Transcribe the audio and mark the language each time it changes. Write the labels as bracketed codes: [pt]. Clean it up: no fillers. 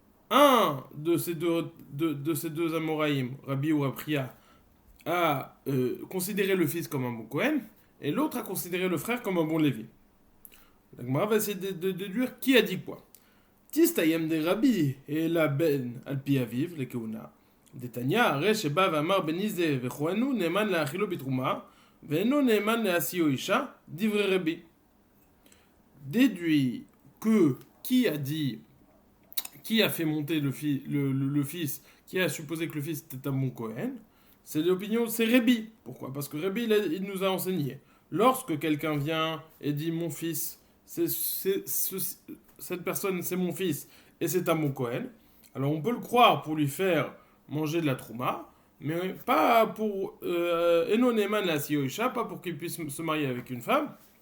[fr] Un de ces deux Amoraïm, Rabbi ou Rabria, a considéré le fils comme un bon Cohen et l'autre a considéré le frère comme un bon Lévi. La Gemara va essayer de déduire qui a dit quoi. [arc] Tistayem de Rabbi et la ben al pi aviv, le keuna. [he] דתניא, הרי שבא ואמר בני זה וכהנו נאמן להאכילו בתרומה ואינו נאמן להשיאו אישה, דברי רבי. [fr] Déduit que qui a dit, qui a fait monter le fils, qui a supposé que le fils était un bon Cohen, c'est l'opinion, c'est Rabbi. Pourquoi? Parce que Rabbi, il nous a enseigné. Lorsque quelqu'un vient et dit mon fils, cette personne c'est mon fils et c'est un bon Cohen, alors on peut le croire pour lui faire manger de la trouma, mais pas pour [he] Enoneman la Sioisha, [fr] pas pour qu'il puisse se marier avec une femme.